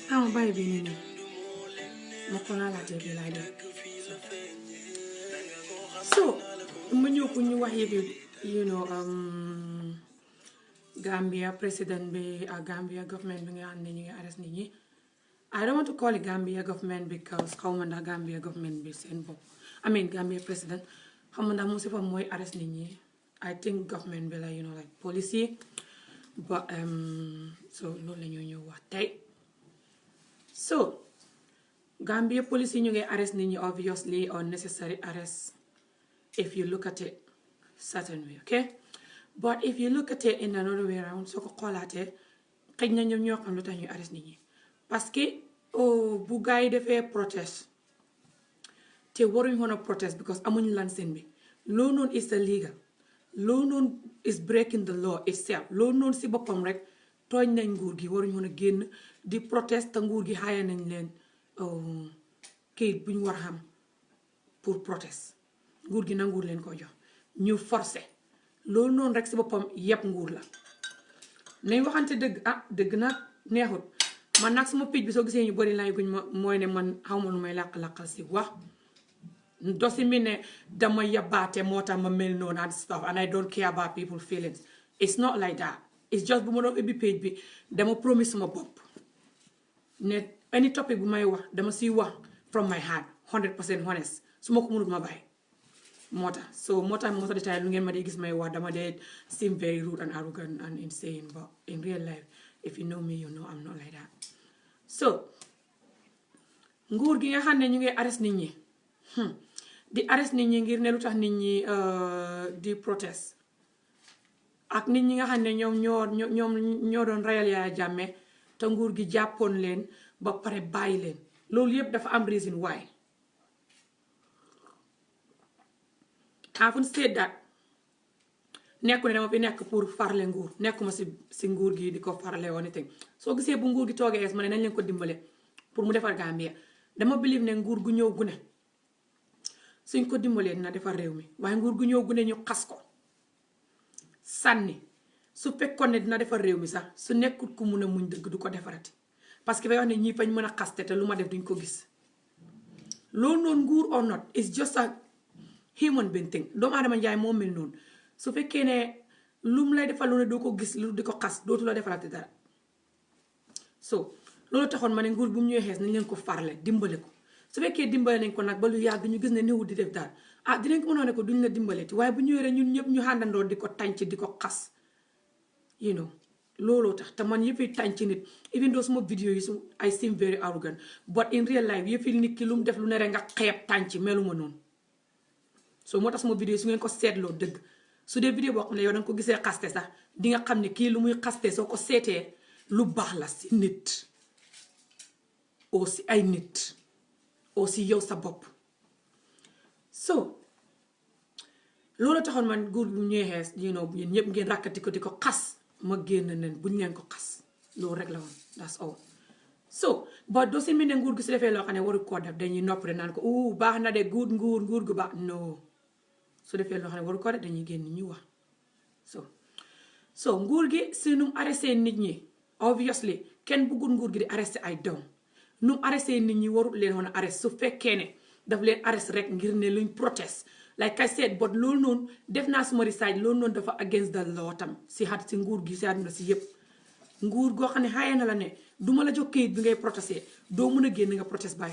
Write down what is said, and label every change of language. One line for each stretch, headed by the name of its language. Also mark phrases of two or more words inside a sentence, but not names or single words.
Wolof: bàyyi bi nii ma ko laalaatee bi laay def so ma ñëw pour ñu wax yëpp
English: you know
Wolof: Gambia président bi ak Gambia government bi nga xam ne ñu ngi arrest nit ñi
English: I don't want to call it
Wolof: Gambia government because xaw ma ndax Gambia government bi seen bopp
English: I mean
Wolof: Gambia président xaw ma ndax mu si fa mooy arrest nit ñi
English: I think
Wolof: government bi la
English: you know like policy but so
Wolof: loolu la ñoo ñëw wax tey so Gambia police ñu ngi arrest nit ñi
English: obviously unnecessary arrest if you look at it certain way okay but if you look at it in another way around
Wolof: soo ko xoolaatee xëj na ñoom ñoo xam lu tax ñuy arrest nit ñi
French: parce que
Wolof: bu gars yi defee protest te waruñ woon a protest because amuñ lansin bi loolu noonu
English: is illegal
Wolof: loolu noonu
English: is breaking the law itself
Wolof: loolu noonu si boppam rek tooñ nañ nguur gi waruñ woon a génn di protest te nguur gi xaaye nañ leen kayit bu ñu war a xam pour protest nguur gi nanguur leen ko jox ñu forcé loolu noonu rek si boppam yëpp nguur la nañ waxante dëgg dëgg nag neexut man nag sama page bi soo gisee ñu bari laay guñ ma mooy ne man xaw ma nu may làq-làqal si wax dosi mi ne dama yabaate moo tax ma mel noonu
English: and stuff and I don't care about people feelings it's not like that it's
Wolof: just bu ma doon ubbi page bi dama promise sama bopp ne
English: any topic
Wolof: bu may wax dama siy wax
English: from my heart 100% honest
Wolof: su ma ko mënut ma bàyyi moo tax
English: most of the time
Wolof: lu ngeen ma dee gis may wax dama dee
English: seem very rude and arrogant and insane but in real life if you know me you know I'm not like that
Wolof: so nguur gi nga xam ne ñu ngi arrest nit ñi di arrest nit ñi ngir ne lu tax nit ñi di protest ak nit ñi nga xam ne ñoo doon reyal Yaya Jammeh te nguur gi jàppoon leen ba pare bàyyi leen loolu yëpp dafa am
English: reason why haven't said that
Wolof: nekku ne dama fi nekk pour farle nguur nekkuma si nguur gi di ko farle woon anything soo gisee bu nguur gi toogee es ma ne nañ leen ko dimbale pour mu defar Gambia dama believe ne nguur gu ñëw gu ne suñ ko dimbalee dina defar réew mi waaye nguur gu ñëw gu ne ñu xas ko sànni su fekkoon ne dina defar réew mi sax su nekkut ku mun a muñ dëgg du ko defarati
French: parce que
Wolof: fay wax ne ñii fañ mën a xaste te lu ma def duñ ko gis loolu noonu nguur
English: or not is just a human being thing
Wolof: doomu aadama njaay moo mel noonu su fekkee ne lu mu lay defal lu ne doo ko gis lu di ko xas dootu la defarati dara so loolu taxoon ma ne nguur bu mu ñëwee xees nañ leen ko farle dimbale ko su fekkee dimbale nañ ko nag ba lu yàgg ñu gis ne néew di def dara dinañ ko mën a ne ko duñ la dimbaleeti waaye bu ñëwee rek ñun ñëpp ñu àndandoo di ko tànc di ko xas
English: you know
Wolof: looloo tax te man yëfi tànc nit
English: even though
Wolof: suma vidéo yi
English: I seem very arrogant but in real life
Wolof: yëfi nit ki lu mu def lu ne rek nga xeeb tànc meluma noonu so moo tax suma vidéo su ngeen ko seetloo dëgg su dee vidéo boo xam ne yow danga ko gisee xaste sax di nga xam ne kii lu muy xaste soo ko seetee lu baax la si nit oo si ay nit oo si yow sa bopp so loolu taxoon man nguur bu ñëwee xees
English: you know
Wolof: yéen ñëpp ngeen rakkati ko di ko xas ma génn nen buñ leen ko xas loolu rek la woon
English: that's all
Wolof: so ba doo si mel ne nguur gi su defee loo xam ne waru koo def dañuy nopp de naan ko baax na de nguur gu baax non su defee loo xam ne waru koo def dañuy génn ñu wax so nguur gi si nu mu arrêté nit ñi obviously kenn bëggul nguur gi di arrêté ay doom nu mu arrêté nit ñi warul leen woon a arrêté su fekkee ne daf leen arrêté rek ngir ne luñ protest
English: like I said but
Wolof: loolu noonu def naa suma research loolu noonu dafa
English: against the law
Wolof: tam si nguur gi si àdduna si yëpp nguur goo xam ne xaaye na la ne duma la jox kayit bi ngay protesté doo mën a génn nga protest by